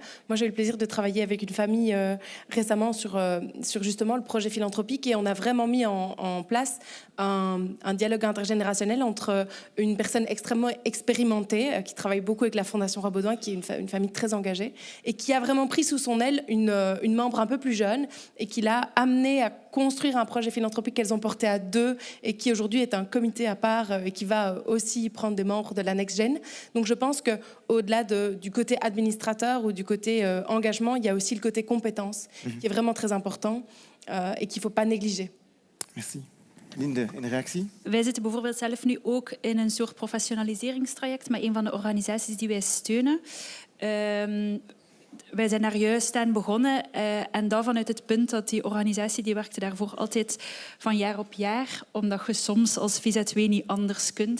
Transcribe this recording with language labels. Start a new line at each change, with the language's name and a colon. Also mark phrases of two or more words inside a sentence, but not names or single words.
French: Moi, j'ai eu le plaisir de travailler avec une famille récemment sur justement le projet philanthropique, et on a vraiment mis en place un dialogue intergénérationnel entre une personne extrêmement expérimentée, qui travaille beaucoup avec la Fondation Rabaudouin, qui est une famille très engagée, et qui a vraiment pris sous son aile une membre un peu plus jeune, et qui l'a amenée à construire un projet philanthropique qu'elles ont porté à deux, et qui aujourd'hui est un comité à part, et qui va aussi prendre des membres de la
English: Next Gen.
French: Donc je pense qu'au-delà du côté administrateur ou du côté engagement, il y a aussi le côté compétence, qui est vraiment très important et qu'il ne faut pas négliger. Merci.
Dutch: Linde, een reactie? Wij zitten bijvoorbeeld zelf nu ook in een soort professionaliseringstraject met een van de organisaties die wij steunen. Wij zijn daar juist aan begonnen en dat vanuit het punt dat die organisatie die werkte daarvoor altijd van jaar op jaar, omdat je soms als VZW niet anders kunt.